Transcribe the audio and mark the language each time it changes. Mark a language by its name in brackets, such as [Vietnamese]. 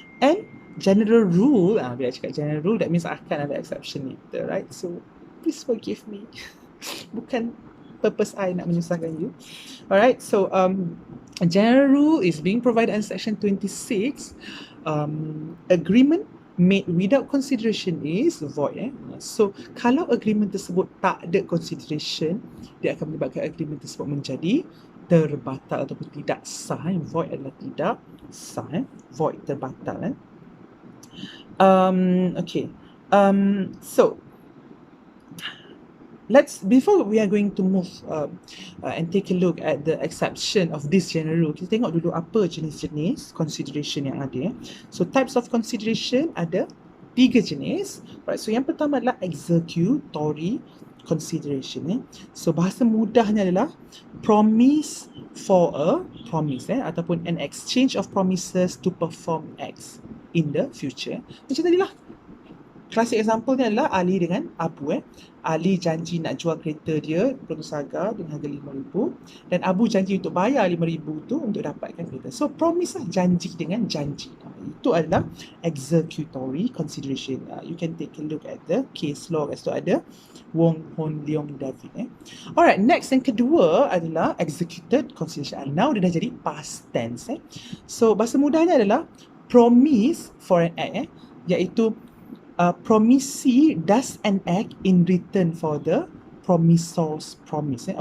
[English] And general rule, [Malay] bila cakap [English] general rule, that means [Malay] akan ada [English] exception later, right? So please forgive me. [Malay] Bukan purpose I nak menyusahkan you. [English] Alright, so general rule is being provided in section 26. Agreement made without consideration is void. [Malay] So kalau agreement tersebut tak ada consideration, dia akan menyebabkan agreement tersebut menjadi terbatal ataupun tidak sah. Void adalah tidak sah. Void, terbatal. [English] Okay. So before we are going to move and take a look at the exception of this general rule, [Malay] kita tengok dulu apa jenis-jenis consideration yang ada. [English] So types of consideration [Malay] ada 3 jenis. [English] Right, so [Malay] yang pertama adalah executory consideration. So bahasa mudahnya adalah [English] promise for a promise, [Malay] ataupun [English] an exchange of promises to perform acts in the future. [Malay] Macam tadi lah. [English] Classic example [Malay] ni adalah Ali dengan Abu. Ali janji nak jual kereta dia, Saga, dengan harga RM5,000, dan Abu janji untuk bayar RM5,000 tu untuk dapatkan kereta. [English] So promise [Malay] lah, janji dengan janji. Itu adalah executory consideration. [English] You can take a look at the case law. [Malay] Kat situ ada Wong Hon Leong David. [English] Alright, next [Malay] yang kedua adalah executed consideration. [English] Now [Malay] dia dah jadi [English] past tense. [Malay] So bahasa mudahnya adalah [English] promise for an act, [Malay] iaitu [English] promisee does an act in return for the promisor's promise.